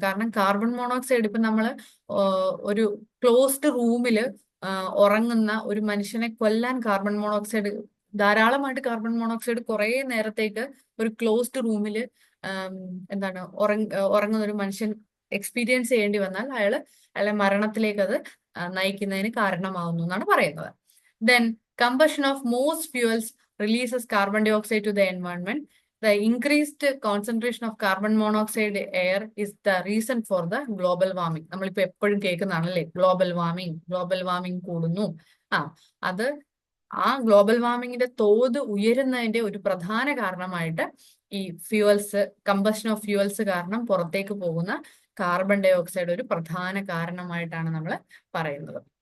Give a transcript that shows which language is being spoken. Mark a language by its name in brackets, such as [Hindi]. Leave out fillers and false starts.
[Malayalam] കാരണം carbon monoxide ഇപ്പൊ നമ്മള് ഒരു ക്ലോസ്ഡ് റൂമില് ഉറങ്ങുന്ന ഒരു മനുഷ്യനെ കൊല്ലാൻ കാർബൺ മോണോക്സൈഡ് ധാരാളമായിട്ട് കാർബൺ മോണോക്സൈഡ് കുറെ നേരത്തേക്ക് ഒരു ക്ലോസ്ഡ് റൂമില് എന്താണ് ഉറങ്ങുന്ന ഒരു മനുഷ്യൻ എക്സ്പീരിയൻസ് ചെയ്യേണ്ടി വന്നാൽ അയാളെ മരണത്തിലേക്ക് അത് നയിക്കുന്നതിന് കാരണമാവുന്നു എന്നാണ് പറയുന്നത്. [English] Then combustion of most fuels releases carbon dioxide to the environment. The increased concentration of carbon monoxide air is the reason for the global warming. [Malayalam] നമ്മളിപ്പോ എപ്പോഴും കേൾക്കുന്നതാണല്ലേ ഗ്ലോബൽ വാർമിംഗ് കൂടുന്നു. അത് ഗ്ലോബൽ വാർമിങ്ങിന്റെ തോത് ഉയരുന്നതിന്റെ ഒരു പ്രധാന കാരണമായിട്ട് ഈ കമ്പഷൻ ഓഫ് ഫ്യൂവൽസ് കാരണം പുറത്തേക്ക് പോകുന്ന കാർബൺ ഡൈ ഓക്സൈഡ് ഒരു പ്രധാന കാരണമായിട്ടാണ് നമ്മൾ പറയുന്നത്.